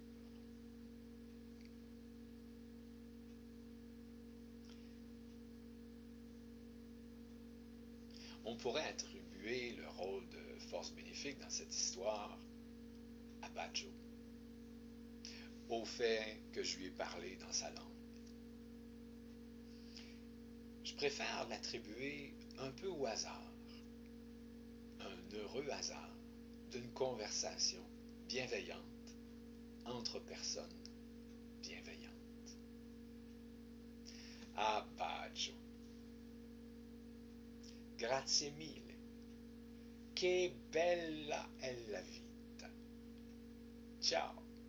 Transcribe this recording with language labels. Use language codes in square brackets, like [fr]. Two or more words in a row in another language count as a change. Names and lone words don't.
[fr] On pourrait attribuer le rôle de force bénéfique dans cette histoire à Baggio, au fait que je lui ai parlé dans sa langue. Je préfère l'attribuer un peu au hasard, un heureux hasard d'une conversation bienveillante entre personnes bienveillantes. [it] Ah, Baggio, grazie mille, che bella è la vita. Ciao.